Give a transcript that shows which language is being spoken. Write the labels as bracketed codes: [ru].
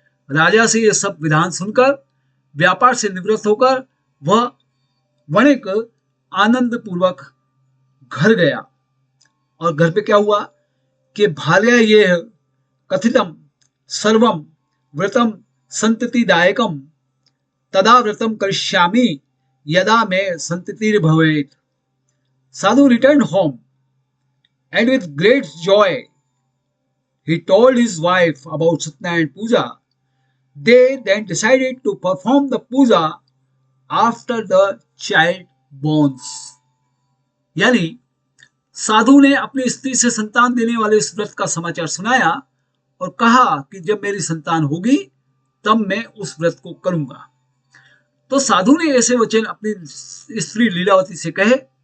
[hi] राजा से यह सब विधान सुनकर व्यापार से निवृत्त होकर वह वणिक आनंद पूर्वक घर गया। और घर पे क्या हुआ कि [sa] भार्या ये कथितम सर्वम व्रतम संततिदायकम तदा व्रतम करिष्यामि यदा में संततिर भवेत। [en] Sadhu returned home and with great joy he told his wife about Satyanarayana Puja. They then decided to perform the puja after the child borns। [hi] यानी साधु ने अपनी स्त्री से संतान देने वाले इस व्रत का समाचार सुनाया और कहा कि जब मेरी संतान होगी तब मैं उस व्रत को करूंगा। तो साधु ने ऐसे वचन अपनी स्त्री लीलावती से कहे।